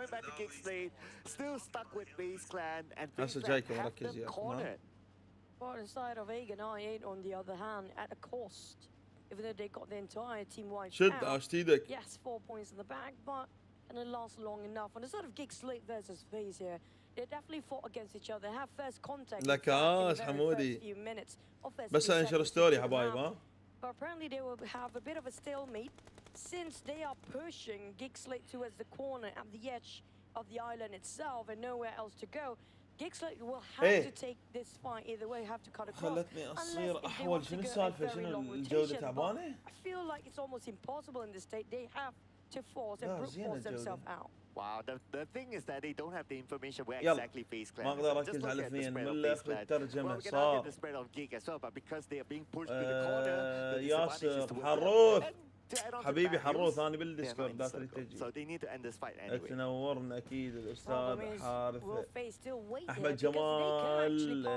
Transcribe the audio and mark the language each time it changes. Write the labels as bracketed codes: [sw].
[en] Coming back to GEEK SLATE, still stuck with FaZe Clan and FaZe Clan have them cornered. But inside of Agan I8 on the other hand at a cost, even though they got the entire team wiped [ar] شد [en] out. [ar] اشتيدك. [en] Yes, 4 points in the bag, but and it lasts long enough. On the side of GEEK SLATE versus FaZe here, they definitely fought against each other. They have first contact. [ar] لك حمودي بس انشر ستوري حبايب. ها [en] But apparently they will have a bit of a stalemate since they are pushing GEEK SLATE towards the corner at the edge of the island itself and nowhere else to go. GEEK SLATE will have to take this fight either way, have to cut across. [ar] خلتني اصير احول. شنو السالفه؟ شنو الجوده تعبانه؟ [en] I feel like it's almost impossible in this state. They have to force and brute force themselves out. Wow, the thing is that they don't have the information where exactly FaZe Clan. [ar] ما اقدر اركز على الاثنين. ملا اخذ الترجمه صار. ياسر حروث حبيبي حروث انا بالديسكورد داخل تجي. تنورنا اكيد الاستاذ حارث احمد جمال.